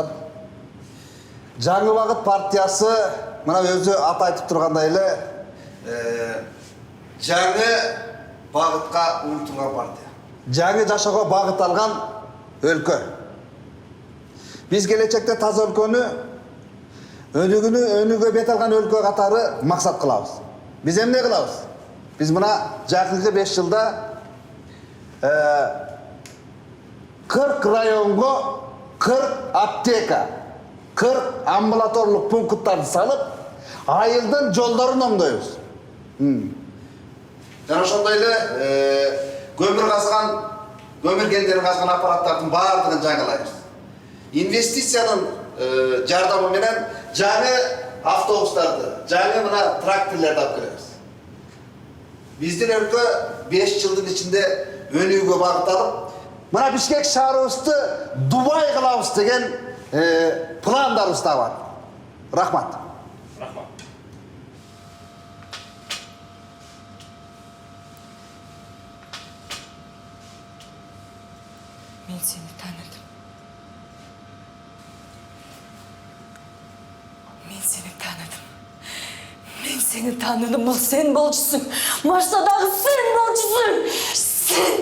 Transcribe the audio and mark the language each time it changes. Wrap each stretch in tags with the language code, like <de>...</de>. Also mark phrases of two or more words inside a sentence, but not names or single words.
<ky>Жаңы Багыт партиясы мына өзү аты айтып тургандай эле жаңы багытка умтулган партия. Жаңы жашоого багыт алган өлкө. Биз келечекте таза өлкөнү өнүгүүгө бет алган өлкө катары максат кылабыз. Биз эмне кылабыз? Биз буга жакынкы 5 жылда 40 районго 40 аптека, 40 амбулатордук пункттарын салып айылдын жолдорун oңдойбуз. Жана ошондой эле көмүр кендерин казган аппараттардын баардыгын жаңылайбыз. Инвестициянын жардамы менен жаңы автобустарды, жаңы мына тракторлорду алып келебиз. Биздин өлкө 5 жылдын ичинде өнүүгө багыт алып, мына Бишкек шаарыбызды Дубай кылабыз деген пландарыбыз да бар. Рахмат. Мен сени тааныдым. Мен сени тааныдым. Мен сени тааныдым. О сен болчусуң. Марстагы сен болчусуң. Sen.</ky>